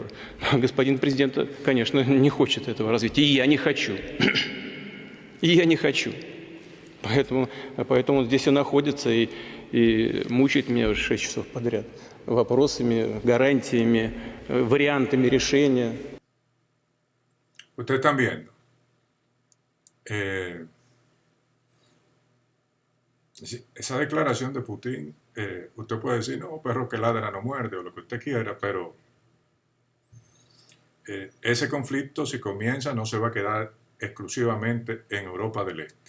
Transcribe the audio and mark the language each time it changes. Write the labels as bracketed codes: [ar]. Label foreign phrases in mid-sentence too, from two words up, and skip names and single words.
[ru] Господин президент, конечно, не хочет этого развития. И я не хочу. И я не хочу. Поэтому здесь и находится и мучает меня уже 6 часов подряд вопросами, гарантиями, вариантами решения. [es] Ustedes están viendo. Esa declaración de Putin, usted puede decir, no, perro que ladra no muerde, o lo que usted quiera, pero ese conflicto, si comienza, no se va a quedar exclusivamente en Europa del Este.